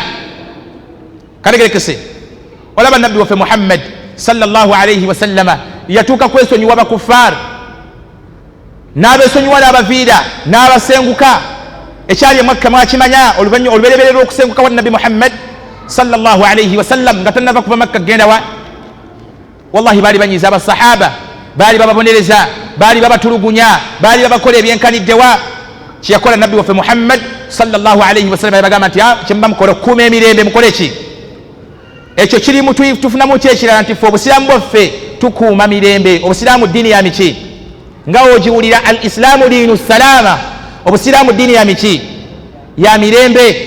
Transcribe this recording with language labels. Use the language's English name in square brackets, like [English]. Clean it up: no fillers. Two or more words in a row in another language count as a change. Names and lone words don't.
[Ganda] kategekese olaba nabbi waffe Muhammad [Arabic] sallallahu alayhi wa sallama [Ganda] yatuuka kwesonyiwa bakuffar, n'abesonyiwa n'abaviira n'abasenguka. ekyali Makka mwakimanya, olubereberye lw'okusenguka wa nabbi Muhammad [Arabic] sallallahu alayhi wa sallam [Ganda] nga tannava kuva Makka kgenda wa? wallahi baali banyiza abasahaba, baali bababonereza, baali babatulugunya, baali babakola ebyenkaniddewa. kyeyakola nabbi waffe Muhammad [Arabic] sallallahu alayhi wa sallam [Ganda] yabagamba nti kyemuba mukola okukuuma emirembe mukole ki? ekyo kirimu tufunamu ki ekirala? nti ffe obusiraamu bwaffe tukuuma mirembe. obusiraamu ddiini ya miki? nga ogiwulira [Arabic] al islaamu diinu salaama, [Ganda] obusiraamu ddiini ya miki? ya mirembe.